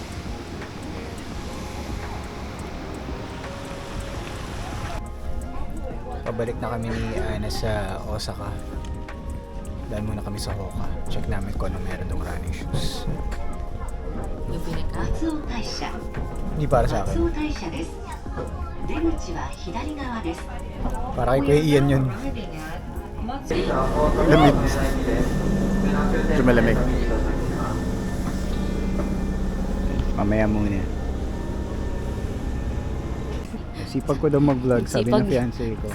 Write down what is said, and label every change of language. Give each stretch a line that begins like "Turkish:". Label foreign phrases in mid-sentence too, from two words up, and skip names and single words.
Filipino: Pabalik na kami ni Ana sa Osaka. Dahil muna kami sa Hoka. Check namin kung ano meron dong
English: running shoes.
Filipino: Bibili ka?
Japanese: 松尾大社
Filipino: Hindi para sa
Japanese: 松
Filipino: akin.
Japanese: 尾大社です出口は左側です
Filipino: Para kay Kuya Ian yun. Lamig. Medyo malamig. Mamaya muna. Sipag ko daw mag-vlog, sabi ng fiancé ko.